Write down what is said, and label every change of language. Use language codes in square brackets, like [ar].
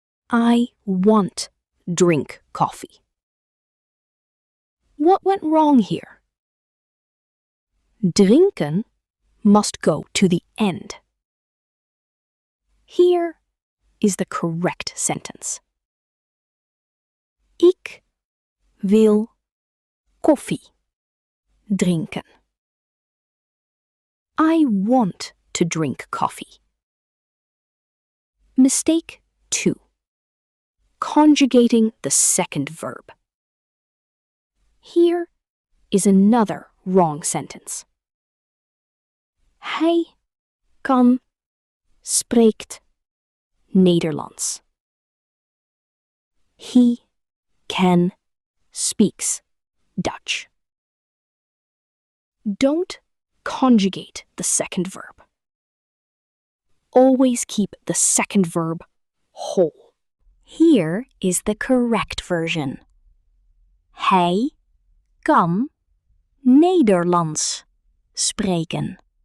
[en] I want drink coffee. What went wrong here? Drinken must go to the end. Here is the correct sentence. [nl] Ik wil koffie drinken. [en] I want to drink coffee. Mistake 2. Conjugating the second verb. Here is another wrong sentence. [nl] Hij kan, spreekt Nederlands. [en] He can, speaks Dutch. Don't conjugate the second verb. Always keep the second verb whole. Here is the correct version. [nl] Hij kan Nederlands spreken.